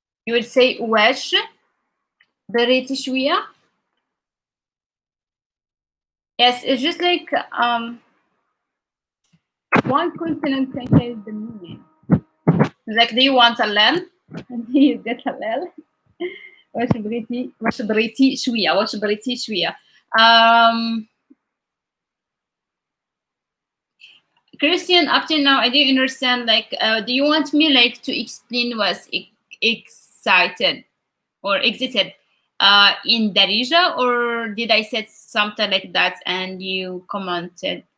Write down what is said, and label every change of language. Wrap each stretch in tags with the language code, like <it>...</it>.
<en>You would say</en> <ar>واش بريتي شوية.</ar> <en>Yes, it's just like one consonant can carry the meaning. Like, do you want a lamb? And you get a lamb.</en> <ar>واش بريتي شوية. واش بريتي شوية.</ar> <en>Christian, up till now, I didn't understand. Like, do you want me like to explain what's excited or exited in Darija, or did I say something like that and you commented?</en>